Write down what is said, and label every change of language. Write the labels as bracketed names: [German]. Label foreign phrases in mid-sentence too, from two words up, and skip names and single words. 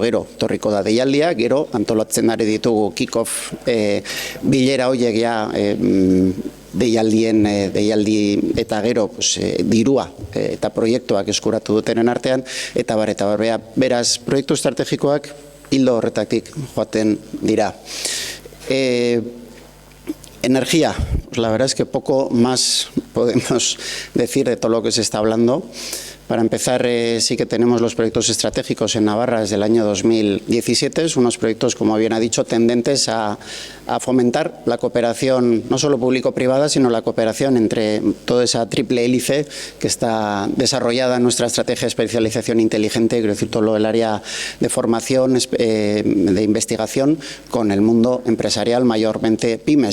[Basque] Gero torriko da deialdia, gero antolatzen ari ditugu kick-off bilera horiek deialdi eta gero dirua eta proiektuak eskuratu dutenen artean, eta beraz proiektu estrategikoak hildo horretatik joaten dira. [Spanish] Energía, pues la verdad es que poco más podemos decir de todo lo que se está hablando. Para empezar, sí que tenemos los proyectos estratégicos en Navarra desde el año 2017, unos proyectos, como bien ha dicho, tendentes a fomentar la cooperación no solo público-privada, sino la cooperación entre toda esa triple hélice que está desarrollada en nuestra estrategia de especialización inteligente, quiero decir, todo el área de formación, de investigación, con el mundo empresarial, mayormente pymes.